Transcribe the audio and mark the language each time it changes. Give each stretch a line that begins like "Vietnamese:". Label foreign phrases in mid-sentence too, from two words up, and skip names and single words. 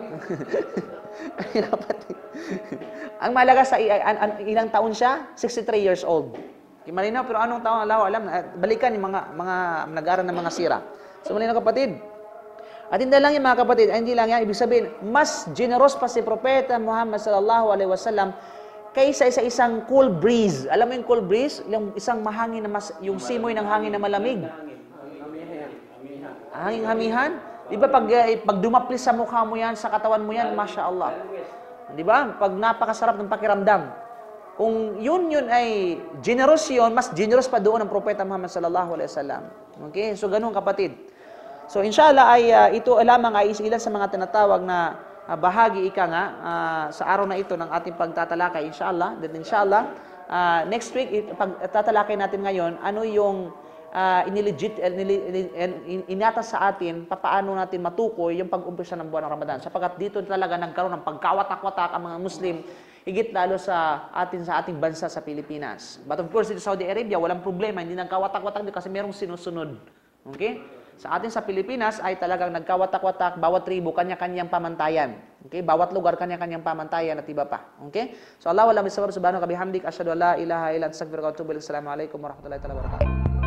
Filipino: Ang malaga sa ilang taon siya?
English: 63 years old.
Filipino: Malinaw, pero anong taon? Alam, balikan yung mga nag-aaral ng mga sira. So, malinaw kapatid. At hindi lang yung mga kapatid, hindi lang yan, ibig sabihin, mas generous pa si Propeta Muhammad
Arabic: صلى الله عليه وسلم
Filipino: kaysa sa isang
English: cool breeze.
Filipino: Alam mo yung
English: cool breeze?
Filipino: Yung isang mahangin na yung simoy ng hangin na malamig. Hangin-hamihan? Di ba pag dumaplis sa mukha mo yan, sa katawan mo yan,
Arabic: ما شاء الله.
Filipino: Di ba? Pag napakasarap ng pakiramdam. Kung yun ay generous yun, mas generous pa doon ang Propeta Muhammad
Arabic: صلى الله عليه وسلم.
Filipino: Okay? So, ganun kapatid. So, inshallah ay ito lamang ay ilan sa mga tinatawag na bahagi sa araw na ito ng ating pagtatalakay, inshallah.
English: Then, inshallah, next week,
Filipino: tatalakay natin ngayon, ano yung inatas sa atin, paano natin matukoy yung pag-umpisa ng buwan ng Ramadan. Sapagkat dito talaga nagkaroon ng pagkawatak-watak ang mga Muslim, higit lalo sa ating bansa sa Pilipinas.
English: But of course,
Filipino: dito sa Saudi Arabia, walang problema, hindi nagkawatak-watak kasi merong sinusunod. Okay? Sa atin sa Pilipinas ay talagang nagkawatak-watak, bawat tribo, kanya-kanyang pamantayan. Okay? Bawat lugar, kanya-kanyang pamantayan at iba pa.
English: Okay? So
Arabic: الله أعلم بالصواب سبحانه وبحمدك أشهد أن لا إله إلا أنت أستغفرك وأتوب إليك. السلام عليكم ورحمة الله وبركاته.